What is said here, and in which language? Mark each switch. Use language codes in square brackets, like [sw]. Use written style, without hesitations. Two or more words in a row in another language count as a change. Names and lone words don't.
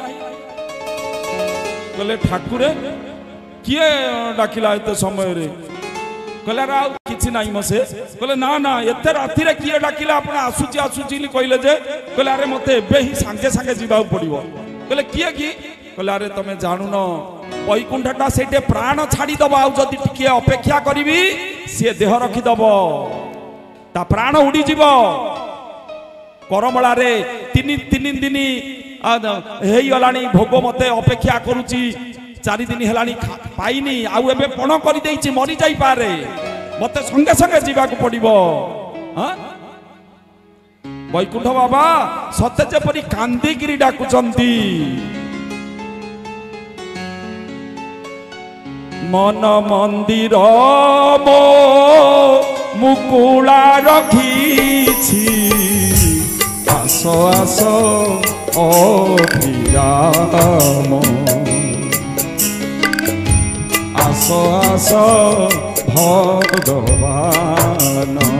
[or] କହଲେ ଠାକୁରେ କିଏ ଡାକିଲା ଏତେ ସମୟ ରେ। କହଲେ ରା କିଛି ନାହିଁ ମସେ। କହଲେ ନା ନା ଏତେ ରାତି ରେ କିଏ ଡାକିଲା, ଆପଣ ଆସୁଛି ଆସୁଛି କହଲେ ଯେ। କହଲେ ଅରେ ମତେ ଏବେ ହି ସଙ୍ଗେ ସଙ୍ଗେ ଯିବା ପଡ଼ିବ। କହଲେ କିଏ କି? କହଲେ ଅରେ ତମେ ଜାଣୁ ନ ବୈକୁଣ୍ଠଟା ସେଠେ ପ୍ରାଣ ଛାଡ଼ି ଦେବୋ। ଆଉ ଯଦି ଟିକେ ଅପେକ୍ଷା କରିବି ସେ ଦେହ ରଖି ଦେବୋ, ତା ପ୍ରାଣ ଉଡ଼ି ଯିବ। କରମଲା ରେ ତିନି ଦିନ ହେଇ ଗଲାଣି ଭୋଗ ମତେ ଅପେକ୍ଷା କରୁଛି। 4 ଦିନ ହେଲାଣି ପାଇନି। ଆଉ ଏବେ ପଣ କରି ଦେଇଛି, ମରି ଯାଇ ପାରେ, ମତେ ସଙ୍ଗେ ସଙ୍ଗେ ଯିବା କୁ ପଡ଼ିବ। ହଁ ବୈକୁଣ୍ଠ ବାବା ସତେ ଯେପରି କାନ୍ଦି ଗିରି ଡାକୁଛନ୍ତି। ମନ ମନ୍ଦିର ମୋ ମୁକୁଳା ରଖିଛି, ଆସ ଆସ ଅଭିରାମ, ଆସ ଆସ ଭଗବାନ।